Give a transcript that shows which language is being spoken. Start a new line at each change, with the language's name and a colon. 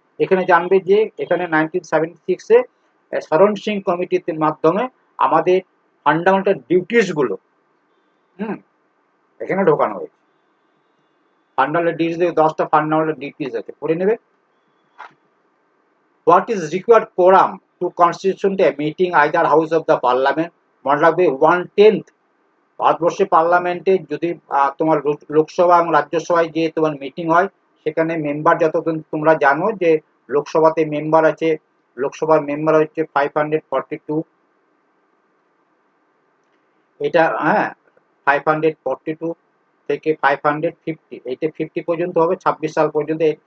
Bangla: এখানে জানবে যে এখানে 1976-এ শরণ সিং কমিটির মাধ্যমে আমাদের ফান্ডামেন্টাল ডিউটিস গুলো এখানে ঢোকানো হয়েছে। ফান্ডামেন্টাল ডিউটিস 10টা ফান্ডামেন্টাল ডিউটিস আছে, পড়ে নেবে।
English: What is required quorum to constitute a meeting either house of the parliament?
Bangla: মনে রাখবে 1/10। ভারতবর্ষের পার্লামেন্টে যদি তোমার লোকসভা এবং রাজ্যসভায় যে তোমার মিটিং হয়, সেখানে মেম্বার যতক্ষণ তোমরা জানো যে লোকসভাতে মেম্বার আছে, লোকসভার মেম্বার হচ্ছে 542, এটা, হ্যাঁ, 542 থেকে 550, এইটা 50 পর্যন্ত হবে, 26 সাল পর্যন্ত।